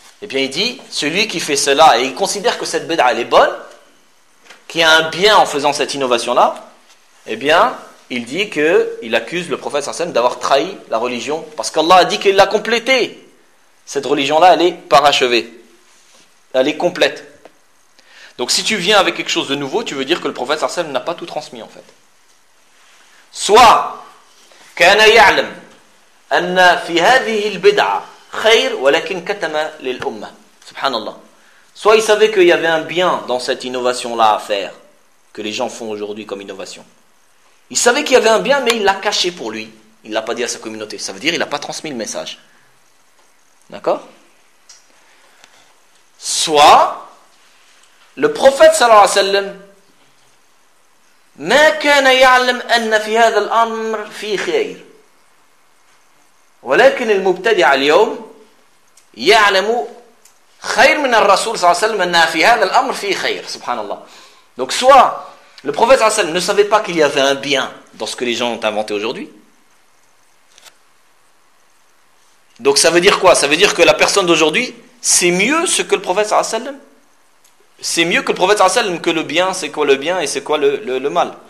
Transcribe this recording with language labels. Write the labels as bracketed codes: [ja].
[fr] Et bien il dit, celui qui fait cela et il considère que cette bid'a elle est bonne, qu'il y a un bien en faisant cette innovation là, eh bien il dit qu'il accuse le prophète sallallahu alayhi wa sallam d'avoir trahi la religion parce qu'Allah a dit qu'il l'a complétée. Cette religion-là, elle est parachevée. Elle est complète. Donc si tu viens avec quelque chose de nouveau, tu veux dire que le prophète sallallahu alayhi wa sallam n'a pas tout transmis en fait. Soit, [ar] كَانَ يَعْلَمْ أَنَّ فِي هَذِهِ الْبِدْعَ خَيْرٌ وَلَكِنْ كَتَمَ لِلْأُمَّةِ Subhanallah. [fr] Soit il savait qu'il y avait un bien dans cette innovation-là à faire, que les gens font aujourd'hui comme innovation. Il savait qu'il y avait un bien, mais il l'a caché pour lui. Il ne l'a pas dit à sa communauté. Ça veut dire qu'il n'a pas transmis le message. D'accord ? Soit, le prophète, [ar] sallallahu alayhi wa sallam, مَا كَانَ يَعْلَمْ أَنَّ فِي هَذَا الْأَمْرِ فِي خَيْرِ وَلَكِنِ الْمُبْتَدِعَ الْيَوْمِ يَعْلَمُ خَيْرٌ مِنَ الرَّسُولِ صَلَّى اللَّهُ عَلَيْهِ وَسَلَّمَ أَنَّ فِي هَذَا الْأَمْرِ فِي خَيْرِ Subhanallah. [fr] Donc soit, le prophète sallallahu alayhi wa sallam ne savait pas qu'il y avait un bien dans ce que les gens ont inventé aujourd'hui. Donc ça veut dire quoi ? Ça veut dire que la personne d'aujourd'hui, c'est mieux ce que le prophète sallallahu alayhi wa sallam. C'est mieux que le prophète sallallahu alayhi wa sallam, que le bien, c'est quoi le bien et c'est quoi le mal.